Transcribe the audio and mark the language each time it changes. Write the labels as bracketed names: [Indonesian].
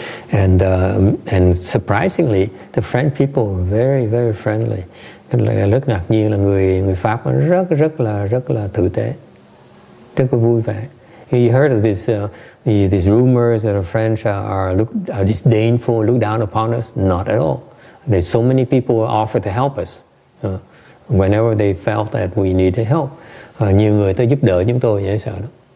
[English] And surprisingly, the French people were very, very friendly. [Vietnamese] Rất ngạc nhiên là người Pháp rất là tử tế, rất là vui vẻ. [English] You heard of these rumors that the French are disdainful, look down upon us? Not at all. There's so many people who offered to help us whenever they felt that we needed help. [Vietnamese] Nhiều người tới giúp đỡ chúng tôi dễ sợ đó.